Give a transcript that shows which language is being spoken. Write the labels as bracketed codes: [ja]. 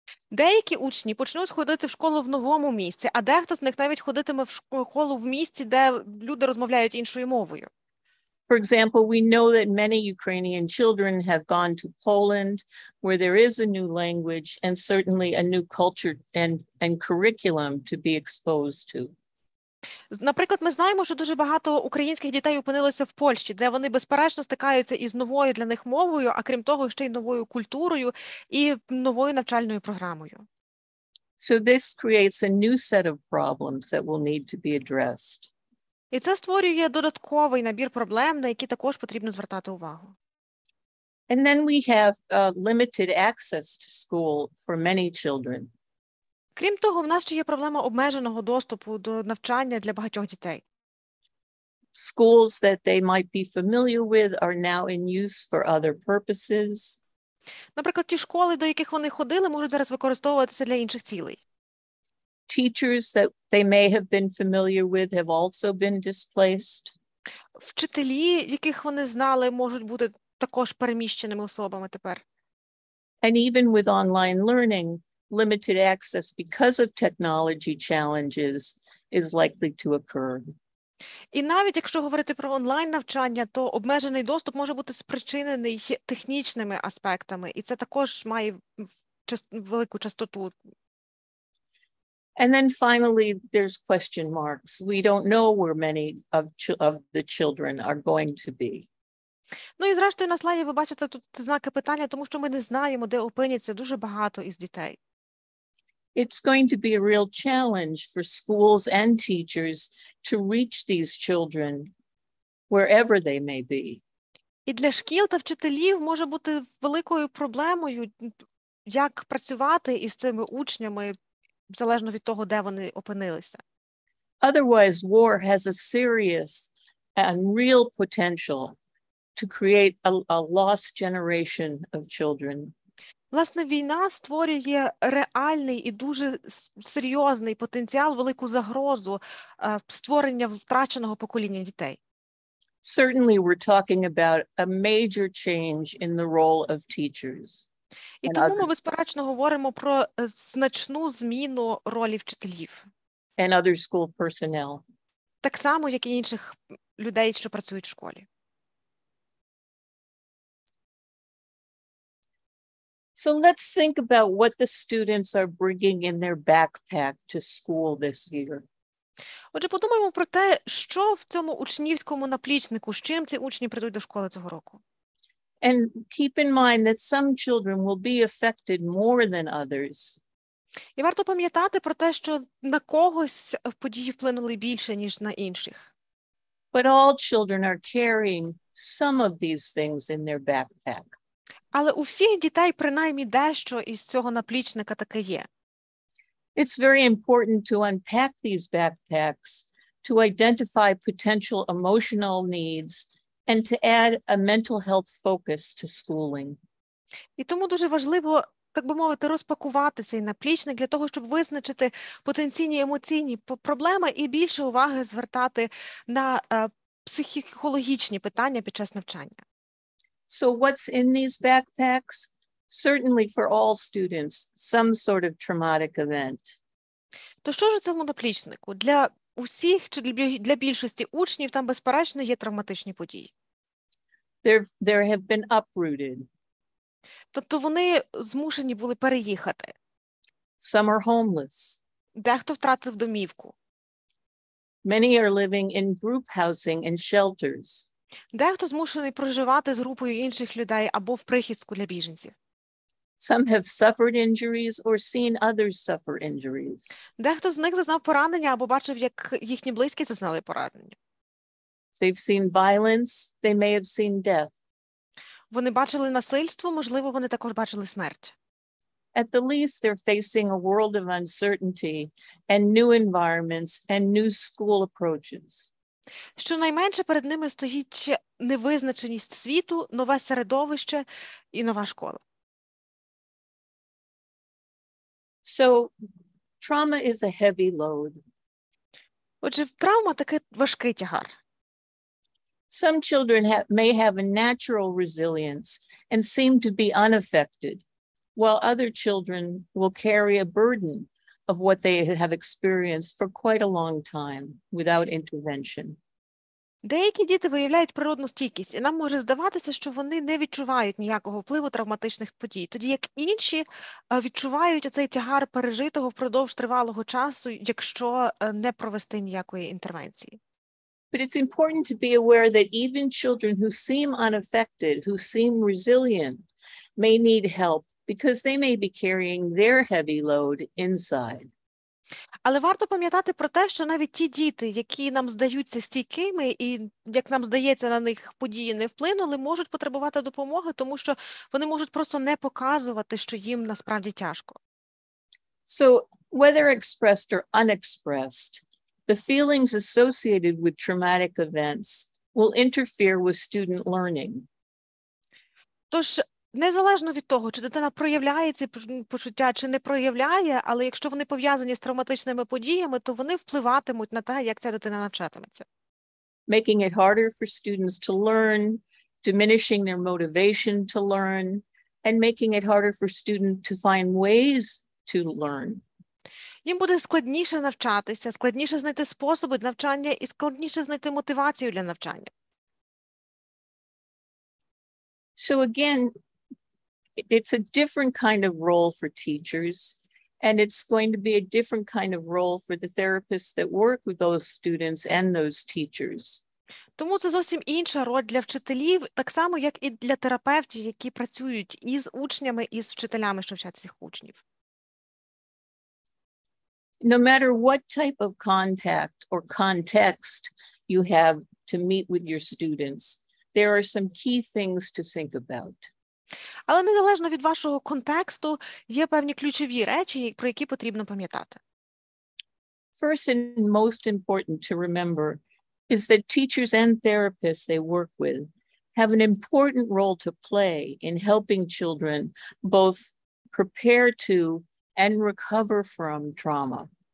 [uk] Деякі учні почнуть ходити в школу в новому місці, а дехто з них навіть ходитиме в школу в місті, де люди розмовляють іншою мовою. [en] For example, we know that many Ukrainian children have gone to Poland, where there is a new language and certainly a new culture and curriculum to be exposed to. [uk] Наприклад, ми знаємо, що дуже багато українських дітей опинилися в Польщі, де вони безперечно стикаються із новою для них мовою, а крім того, ще й новою культурою і новою навчальною програмою. [en] So this creates a new set of problems that will need to be addressed. [uk] І це створює додатковий набір проблем, на які також потрібно звертати увагу. [en] And then we have limited access to school for many children. [uk] Крім того, в нас ще є проблема обмеженого доступу до навчання для багатьох дітей. [en] Schools that they might be familiar with are now in use for other purposes. [uk] Наприклад, ті школи, до яких вони ходили, можуть зараз використовуватися для інших цілей. [en] Teachers that they may have been familiar with have also been displaced. [uk] Вчителі, яких вони знали, можуть бути також переміщеними особами тепер. [en] And even with online learning, limited access because of technology challenges is likely to occur. [uk] І навіть якщо говорити про онлайн-навчання, то обмежений доступ може бути спричинений технічними аспектами, і це також має велику частоту. [en] And then finally, there's question marks. We don't know where many of the children are going to be. [uk] Ну і зрештою на слайді ви бачите тут знаки питання, тому що ми не знаємо, де опиняться дуже багато із дітей. [en] It's going to be a real challenge for schools and teachers to reach these children wherever they may be. [uk] І для шкіл та вчителів може бути великою проблемою, як працювати із цими учнями, залежно від того, де вони опинилися. [en] Otherwise, war has a serious and real potential to create a lost generation of children. [uk] Власне, війна створює реальний і дуже серйозний потенціал, велику загрозу створення втраченого покоління дітей. [en] Certainly, we're talking about a major change in the role of teachers. [uk] І тому ми, безперечно, говоримо про значну зміну ролі вчителів. [en] And other school personnel. [uk] Так само, як і інших людей, що працюють в школі. [en] So let's think about what the students are bringing in their backpack to school this year. [uk] Отже, подумаємо про те, що в цьому учнівському наплічнику, з чим ці учні прийдуть до школи цього року. [en] And keep in mind that some children will be affected more than others. [uk] І варто пам'ятати про те, що на когось події вплинули більше, ніж на інших. [en] But all children are carrying some of these things in their backpack. [uk] Але у всіх дітей принаймні дещо із цього наплічника таке є. [en] It's very important to unpack these backpacks, to identify potential emotional needs, and to add a mental health focus to schooling. [uk] І тому дуже важливо, так би мовити, розпакувати цей наплічник для того, щоб визначити потенційні емоційні проблеми і більше уваги звертати на психологічні питання під час навчання. [en] So what's in these backpacks? Certainly for all students, some sort of traumatic event. [uk] То що ж у цьому наплічнику? Для усіх чи для більшості учнів там, безперечно, є травматичні події. [en] There have been uprooted. [uk] Тобто вони змушені були переїхати. [en] Some are homeless. [uk] Дехто втратив домівку. [en] Many are living in group housing and shelters. [uk] Дехто змушений проживати з групою інших людей або в прихистку для біженців. [en] Some have suffered injuries or seen others suffer injuries. [uk] Дехто з них зазнав поранення або бачив, як їхні близькі зазнали поранення. [en] They've seen violence. They may have seen death. [uk] Вони бачили насильство, можливо, вони також бачили смерть. [en] At the least, they're facing a world of uncertainty and new environments and new school approaches. [uk] Щонайменше перед ними стоїть невизначеність світу, нове середовище і нова школа. [en] So trauma is a heavy load. [uk] Отже, травма – таки важкий тягар. [en] Some children may have a natural resilience and seem to be unaffected, while other children will carry a burden of what they have experienced for quite a long time without intervention. [uk] Деякі діти виявляють природну стійкість, і нам може здаватися, що вони не відчувають ніякого впливу травматичних подій, тоді як інші відчувають оцей тягар пережитого впродовж тривалого часу, якщо не провести ніякої інтервенції. [en] But it's important to be aware that even children who seem unaffected, who seem resilient, may need help because they may be carrying their heavy load inside. [uk] Але варто пам'ятати про те, що навіть ті діти, які нам здаються стійкими і, як нам здається, на них події не вплинули, можуть потребувати допомоги, тому що вони можуть просто не показувати, що їм насправді тяжко. [en] So whether expressed or unexpressed, the feelings associated with traumatic events will interfere with student learning. [uk] Тож, незалежно від того, чи дитина проявляє ці почуття, чи не проявляє, але якщо вони пов'язані з травматичними подіями, то вони впливатимуть на те, як ця дитина навчатиметься. [en] Making it harder for students to learn, diminishing their motivation to learn, and making it harder for students to find ways to learn. [uk] Їм буде складніше навчатися, складніше знайти способи навчання і складніше знайти мотивацію для навчання. [en] So again, it's a different kind of role for teachers, and it's going to be a different kind of role for the therapists that work with those students and those teachers. [uk] Тому це зовсім інша роль для вчителів, так само, як і для терапевтів, які працюють із учнями, і з вчителями, що вчать цих учнів. [en] No matter what type of contact or context you have to meet with your students, there are some key things to think about. [uk] Але незалежно від вашого контексту, є певні ключові речі, про які потрібно пам'ятати. [en] First and most important to remember is that teachers and therapists they work with have an important role to play in helping children both prepare to and recover from trauma.